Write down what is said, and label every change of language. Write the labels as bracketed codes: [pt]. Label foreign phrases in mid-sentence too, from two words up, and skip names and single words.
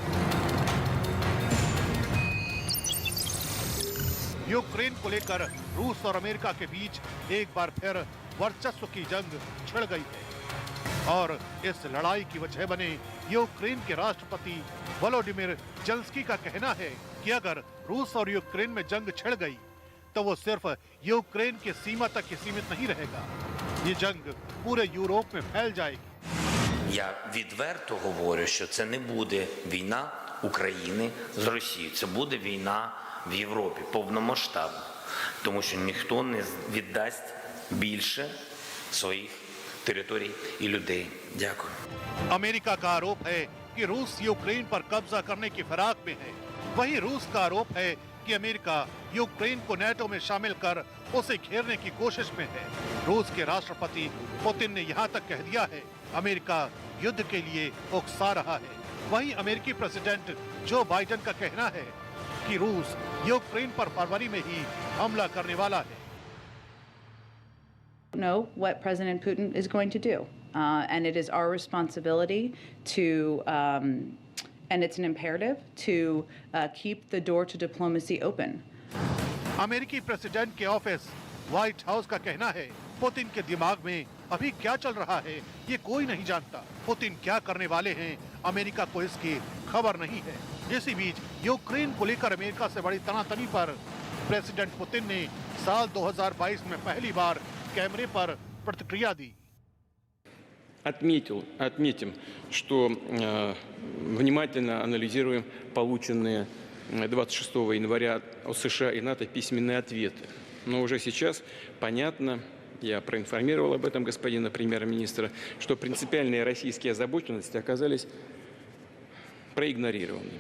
[hi] यूक्रेन को लेकर रूस और अमेरिका के बीच एक बार फिर वर्चस्व की जंग छिड़ गई है और इस लड़ाई की वजह बने यूक्रेन के राष्ट्रपति वोलोडिमिर जेलेंस्की का कहना है कि अगर रूस और यूक्रेन में जंग छिड़ गई तो वो सिर्फ यूक्रेन की सीमा तक ही सीमित नहीं रहेगा, ये जंग पूरे यूरोप में फैल जाएगी। [uk] Я відверто говорю, що це не буде війна України з Росією, це буде війна в Європі повномасштабна, тому що ніхто не віддасть більше своїх टेरिटोरी и людей. Дякую. [hi] अमेरिका का आरोप है कि रूस यूक्रेन पर कब्जा करने की फिराक में है। वहीं रूस का आरोप है कि अमेरिका यूक्रेन को नेटो में शामिल कर उसे घेरने की कोशिश में है। रूस के राष्ट्रपति पुतिन ने यहाँ तक कह दिया है अमेरिका युद्ध के लिए उकसा रहा है। वहीं अमेरिकी प्रेसिडेंट जो बाइडेन का कहना है कि रूस यूक्रेन पर फरवरी में ही हमला करने वाला है। [en] Know what President Putin is going to do, and it is our responsibility to, and it's an imperative to keep the door to diplomacy open. [hi] अमेरिकी प्रेसिडेंट के ऑफिस व्हाइट हाउस का कहना है पुतिन के दिमाग में अभी क्या चल रहा है ये कोई नहीं जानता। पुतिन क्या करने वाले हैं अमेरिका को इसकी खबर नहीं है। इसी बीच यूक्रेन को लेकर अमेरिका से बड़ी तनातनी पर प्रेसिडेंट पुतिन ने साल 2022 में पहली बार कैमरे पर प्रतिक्रिया दी। [ru] Отметим, что внимательно анализируем полученные 26 января от США и НАТО письменные ответы. Но уже сейчас понятно, я проинформировал об этом господина премьер-министра, что принципиальные российские озабоченности оказались проигнорированными.